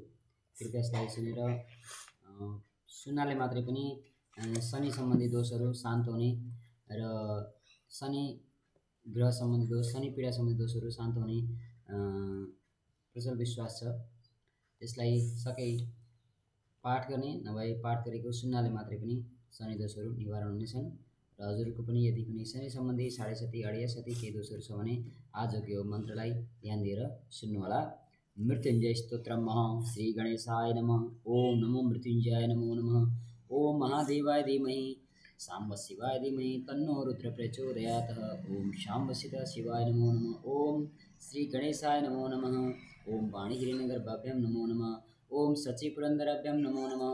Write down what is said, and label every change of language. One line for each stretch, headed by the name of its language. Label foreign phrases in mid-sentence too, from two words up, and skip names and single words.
Nepali: कृपया यसलाई सुनेर सुन्नाले मात्रै पनि शनि सम्बन्धी दोषहरू शान्त हुने र शनि ग्रह सम्बन्धी दोष, शनि पीडा सम्बन्धी दोषहरू शान्त हुने प्रचल विश्वास छ। त्यसलाई सके पाठ गर्ने, नभए पाठ गरेको सुन्नाले मात्रै पनि शनि दोषहरू निवारण हुनेछन्। र हजुरको पनि यदि कुनै शनि सम्बन्धी साढे सती अडिया सती केही दोषहरू छ भने आजको यो मन्त्रलाई ध्यान दिएर सुन्नुहोला।
Sanskrit: मृत्युञ्जय स्तोत्रम श्री गणेशाय नमः। ओम नमो मृत्युञ्जयाय नमो नमः। ओम महादेवाय धीमहि साम्ब शिवाय धीमहि तन्नो रुद्र प्रचोदयात्। ओम शाम्ब शिवाय नमो नमः। ओम श्री गणेशाय नमो नमः। ओम वाणीहिरण्यगर्भाभ्यां नमो नमः। ओम सचिपुरन्दराभ्यां नमो नमः।